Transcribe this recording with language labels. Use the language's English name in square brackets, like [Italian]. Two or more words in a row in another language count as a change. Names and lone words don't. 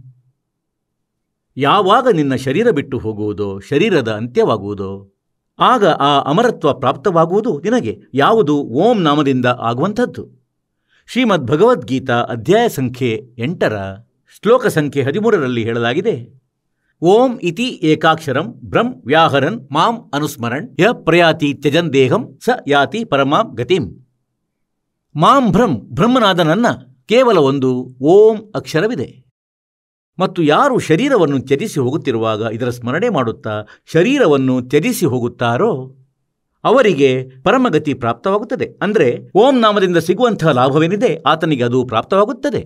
[Kannada] ಯಾವಾಗ ನಿನ್ನ ಶರೀರ ಬಿಟ್ಟು ಹೋಗುವುದೋ, ಶರೀರದ ಅಂತ್ಯವಾಗುವುದೋ, ಆಗ ಆ ಅಮರತ್ವ ಪ್ರಾಪ್ತವಾಗುವುದು ನಿನಗೆ. ಯಾವುದು? ಓಂ ನಾಮದಿಂದ ಆಗುವಂಥದ್ದು. ಶ್ರೀಮದ್ ಭಗವದ್ಗೀತಾ ಅಧ್ಯಾಯ ಸಂಖ್ಯೆ 8ರ ಶ್ಲೋಕ ಸಂಖ್ಯೆ 13ರಲ್ಲಿ ಹೇಳಲಾಗಿದೆ, [Sanskrit] ಓಂ ಇತಿ ಏಕಾಕ್ಷರಂ ಬ್ರಹ್ಮ ವ್ಯಾಹರನ್ ಮಾಂ ಅನುಸ್ಮರಣ್ ಯ ಪ್ರಯಾತಿ ತ್ಯಜನ್ ದೇಹಂ ಸ ಯಾತಿ ಪರಮಾಂ ಗತಿಂ. [Kannada] ಮಾಂ ಬ್ರಹ್ಮನಾದ ನನ್ನ ಕೇವಲ ಒಂದು ಓಂ ಅಕ್ಷರವಿದೆ. ಮತ್ತು ಯಾರು ಶರೀರವನ್ನು ತ್ಯಜಿಸಿ ಹೋಗುತ್ತಿರುವಾಗ ಇದರ ಸ್ಮರಣೆ ಮಾಡುತ್ತಾ ಶರೀರವನ್ನು ತ್ಯಜಿಸಿ ಹೋಗುತ್ತಾರೋ ಅವರಿಗೆ ಪರಮಗತಿ ಪ್ರಾಪ್ತವಾಗುತ್ತದೆ. ಅಂದರೆ ಓಂ ನಾಮದಿಂದ ಸಿಗುವಂತಹ ಲಾಭವೇನಿದೆ ಆತನಿಗೆ ಅದು ಪ್ರಾಪ್ತವಾಗುತ್ತದೆ.